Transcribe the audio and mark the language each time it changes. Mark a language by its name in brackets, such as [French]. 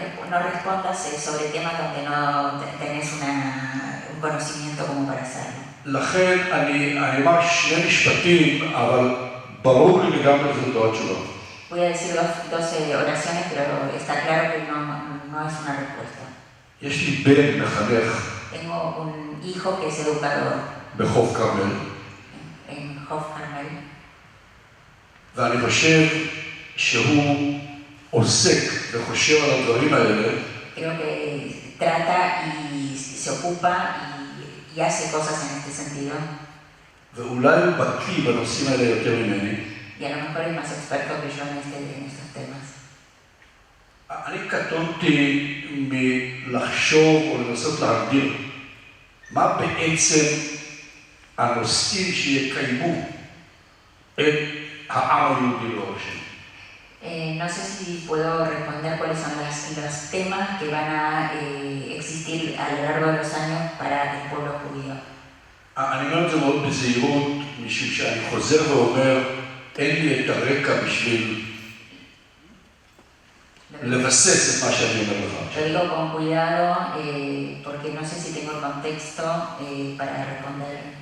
[Spanish] no respondas sobre temas donde no tenés un conocimiento como para hacerlo. [Hebrew] לכן אני אמר שני משפטים, אבל ברור לי לגמרי שזו התשובה. [Spanish] Voy a decir dos oraciones, pero está claro que no es una respuesta. [Hebrew] יש לי בן מחנך [Spanish] Tengo un hijo que es educador [Hebrew] בחוף כרמל, [Spanish] en Hof Carmel, [Hebrew] ואני חושב שהוא עוסק וחושב על הדברים האלה, [Spanish] creo que trata y se ocupa y hace cosas en este sentido. [Hebrew] ואולי הוא בקיא בנושאים האלה יותר ממני. [Spanish] Y a lo mejor es más experto que yo en estos temas. [Hebrew] אני קטונתי מלחשוב או לנסות להגדיר מה בעצם הנושאים שיקיימו את העם היהודי לאורך שנים. [Spanish] No sé si puedo responder cuáles son los temas que van a existir a lo largo de los años para el pueblo judío. [Hebrew] אני אומר את זה מאוד בזהירות, משום שאני חוזר ואומר, אין לי את הרקע בשביל לבסס את מה שאני אומר לך. [Spanish] Lo digo con cuidado porque no sé si tengo el contexto para responder.